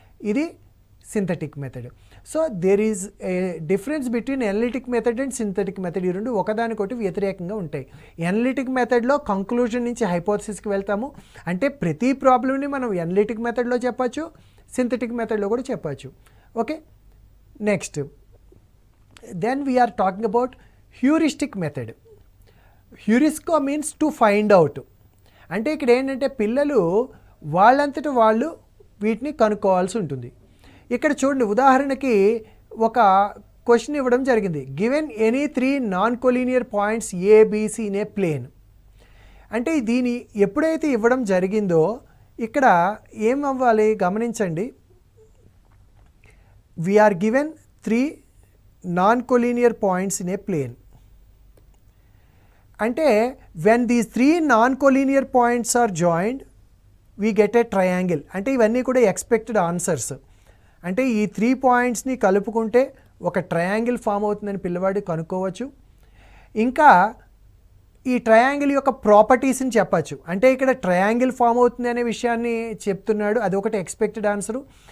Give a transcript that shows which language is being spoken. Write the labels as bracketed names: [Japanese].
[English] ఇది synthetic method. So there is a difference between analytic method and synthetic method. [Telugu] ఈ రెండు ఒకదానికొకటి వ్యతిరేకంగా ఉంటాయి. ఎనలిటిక్ మెథడ్లో కంక్లూజన్ నుంచి హైపోథసిస్కి వెళ్తాము. అంటే ప్రతి ప్రాబ్లమ్ని మనం ఎనలిటిక్ మెథడ్లో చెప్పచ్చు, సింథటిక్ మెథడ్లో కూడా చెప్పచ్చు. [English] Okay, next then we are talking about heuristic method. Heuristic means to find out. [Telugu] అంటే ఇక్కడ ఏంటంటే పిల్లలు వాళ్ళంతట వాళ్ళు వీటిని కనుక్కోవాల్సి ఉంటుంది. ఇక్కడ చూడండి, ఉదాహరణకి ఒక క్వశ్చన్ ఇవ్వడం జరిగింది. [English] Given any 3 non collinear points A B C in a plane. [Telugu] అంటే దీని ఎప్పుడైతే ఇవ్వడం జరిగిందో ఇక్కడ ఏం అవ్వాలి గమనించండి. [English] We are given 3 non-collinear points in a plane. అంటే when these 3 non-collinear points are joined we get a triangle. [Telugu] అంటే ఇవన్నీ కూడా ఎక్స్పెక్టెడ్ ఆన్సర్స్. అంటే ఈ 3 పాయింట్స్ని కలుపుకుంటే ఒక ట్రయాంగిల్ ఫామ్ అవుతుందని పిల్లవాడు కనుక్కోవచ్చు. ఇంకా ఈ ట్రయాంగిల్ యొక్క ప్రాపర్టీస్ని చెప్పచ్చు. అంటే ఇక్కడ ట్రయాంగిల్ ఫామ్ అవుతుంది అనే విషయాన్ని చెప్తున్నాడు, అది ఒకటి ఎక్స్పెక్టెడ్ ఆన్సరు.